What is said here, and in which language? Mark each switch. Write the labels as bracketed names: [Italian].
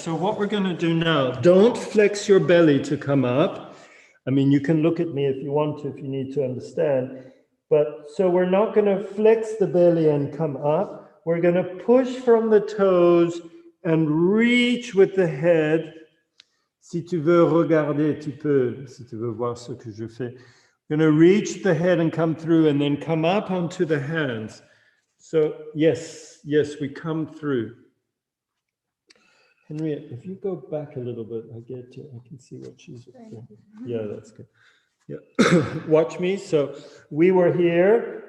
[English] So what we're going to do now, don't flex your belly to come up. I mean, you can look at me if you want to, if you need to understand. But so we're not going to flex the belly and come up. We're going to push from the toes and reach with the head. [French] Si tu veux regarder, tu peux, si tu veux voir ce que je fais. [English] We're going to reach the head and come through and then come up onto the hands. So yes, we come through. Henriette, if you go back a little bit, I can see what she's doing. Yeah, that's good. Yeah, watch me. So we were here.